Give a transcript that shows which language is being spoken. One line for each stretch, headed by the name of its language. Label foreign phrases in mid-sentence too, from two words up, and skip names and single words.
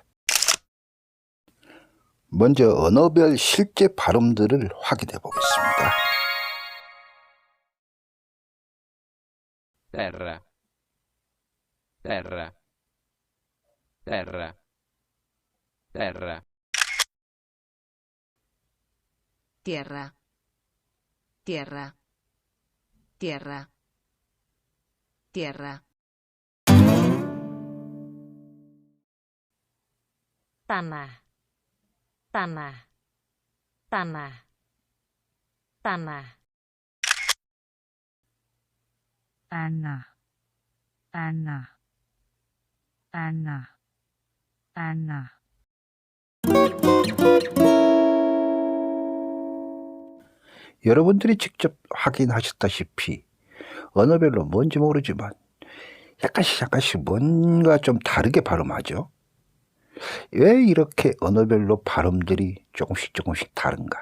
Korean: 먼저 언어별 실제 발음들을 확인해 보겠습니다.
Italian: terra, terra, terra, terra,
Spanish: tierra, tierra, tierra, tierra.
Indonesian: Tanah, tanah, tanah, tanah.
Malay: Tanah, tanah, tanah, tanah.
Korean: 여러분들이 직접 확인하셨다시피 언어별로 뭔지 모르지만 약간씩 뭔가 좀 다르게 발음하죠. 왜 이렇게 언어별로 발음들이 조금씩 다른가?